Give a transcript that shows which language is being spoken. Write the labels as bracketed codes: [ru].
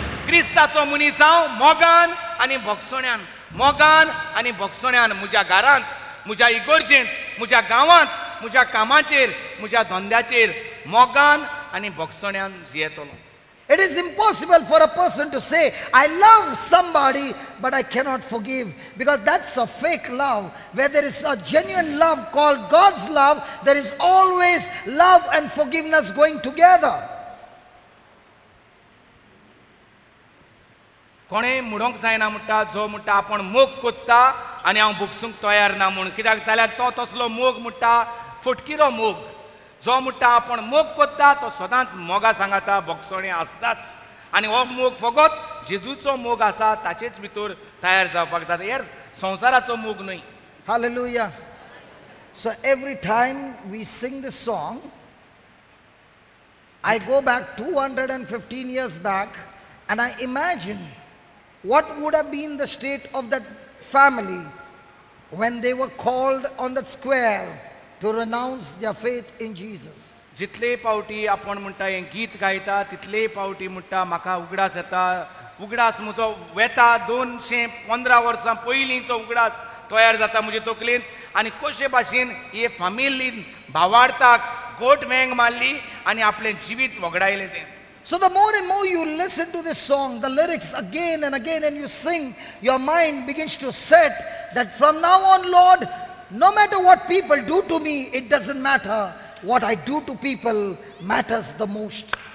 [kok] क्रिस्ताचो मनीस हांव मोगान आनी भोगसण्यान, मोगान आनी भोगसण्यान म्हज्या घरांत, म्हज्या इगोर्जेंत, म्हज्या गांवांत, म्हज्या कामाचेर, म्हज्या धंद्याचेर मोगान आनी भोगसण्यान जियेतलो. [en] It is impossible for a person to say, I love somebody, but I cannot forgive. Because that's a fake love. Where there is a genuine love called God's love, there is always love and forgiveness going together. [kok] कोणेय म्हणूंक जायना म्हणटा जो म्हणटा आपण मोग कोत्ता आनी हांव भोगसूंक तयार ना म्हूण. कित्याक जाल्यार तो तसलो मोग म्हणटा फटकिरो मोग. जो म्हणटा आपण मोग कोत्ता तो सदांच मोगा सांगाता, भोगसणे आसताच. आनी हो मोग फकत जेजूचो मोग आसा ताचेच भितर तयार जावपाक जाता. हेर संवसाराचो मोग न्हय. [en] Hallelujah. So every time we sing this song, I go back 215 years back and I imagine what would have been the state of that family when they were called on that square to renounce their faith in Jesus. [kok] जितले पावटी आपण म्हणटा हें गीत गायता तितले पावटी म्हणटा म्हाका उगडास येता. उगडास म्हजो वेता 215 वर्सां पयलींचो उगडास तयार जाता म्हजे तकलेंत. आनी कशे भाशेन हे फामिलीन भावार्थाक गोट वेंग मारली आनी आपलें जिवीत वगडायलें तें. [en] So the more and more you listen to this song, the lyrics again and again, and you sing, your mind begins to set that from now on, Lord, no matter what people do to me, it doesn't matter. What I do to people matters the most.